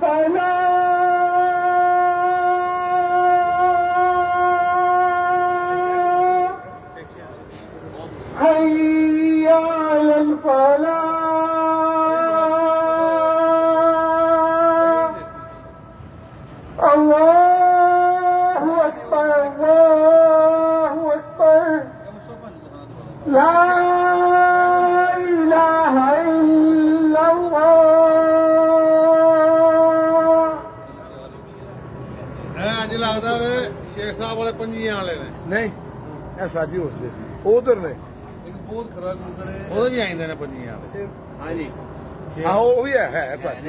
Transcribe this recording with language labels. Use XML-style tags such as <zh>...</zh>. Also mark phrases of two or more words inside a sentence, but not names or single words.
<ar>الفلاح حي على الفلاح الله أكبر الله أكبر لا إله إلا الله</ar> <pa>ਅੱਜ ਲੱਗਦਾ ਵੇ ਸ਼ੇਖ ਸਾਹਿਬ ਵਾਲੇ ਪੰਜੀਆਂ ਵਾਲੇ ਨੇ नहीं ਇਹ ਸਾਜੀ ਹੋ ਸੀ ਉਧਰ ਨੇ ਇੱਕ ਬਹੁਤ ਖਰਾ ਕਬੂਤਰ ਹੈ ਉਹਦੇ ਵੀ ਆਈਂਦੇ ਨੇ ਪੰਜੀਆਂ ਵਾਲੇ ਆਹੋ ਉਹ ਵੀ ਹੈ ਸਾਜੀ</pa>